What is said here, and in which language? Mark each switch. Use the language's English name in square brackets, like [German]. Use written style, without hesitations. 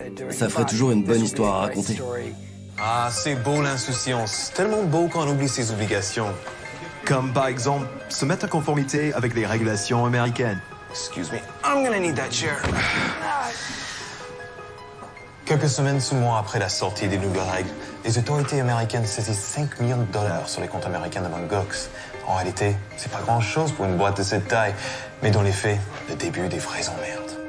[French] Ça ferait toujours une bonne histoire à raconter. Ah, c'est beau l'insouciance. Tellement beau quand on oublie ses obligations. Comme par exemple, se mettre en conformité avec les régulations américaines. [English] Excuse me, I'm gonna need that chair. [French] Quelques semaines sous mois après la sortie des nouvelles règles, les autorités américaines saisissent 5 millions de dollars sur les comptes américains de Mongox. En réalité, c'est pas grand-chose pour une boîte de cette taille, mais dans les faits, le début des vraies emmerdes.